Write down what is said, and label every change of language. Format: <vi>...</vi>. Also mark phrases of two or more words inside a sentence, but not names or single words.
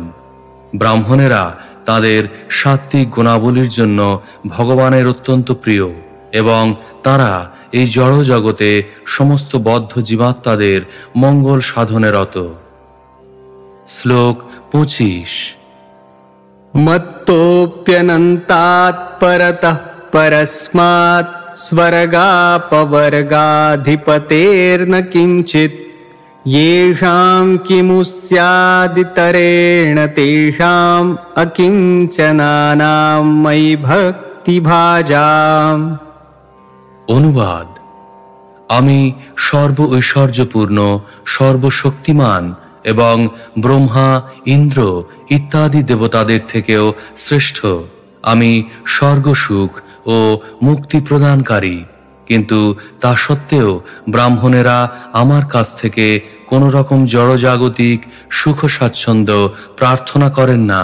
<bn>ব্রাহ্মণেরা তাদের সাত্ত্বিক গুণাবলীর জন্য ভগবানের অত্যন্ত প্রিয় এবং তারা এই জড় জগতে সমস্ত বদ্ধ জীবাত্মাদের মঙ্গল সাধনে রত। শ্লোক 25।</bn> <sa>मत्तोऽप्यनन्तात् परतः परस्मात् स्वर्गापवर्गाधिपतेर्न किञ्चित् येषां किमु स्यादितरेण तेषाम् अकिञ्चनानां मयि भक्तिभाजाम्।</sa> <bn>অনুবাদ: আমি সর্ব ঐশ্বর্যপূর্ণ, সর্বশক্তিমান এবং ব্রহ্মা, ইন্দ্র ইত্যাদি দেবতাদের থেকেও শ্রেষ্ঠ। আমি স্বর্গসুখ ও মুক্তি প্রদানকারী, কিন্তু তা সত্ত্বেও ব্রাহ্মণেরা আমার কাছ থেকে কোনো রকম জড়জাগতিক সুখ স্বাচ্ছন্দ্য প্রার্থনা করেন না।</bn>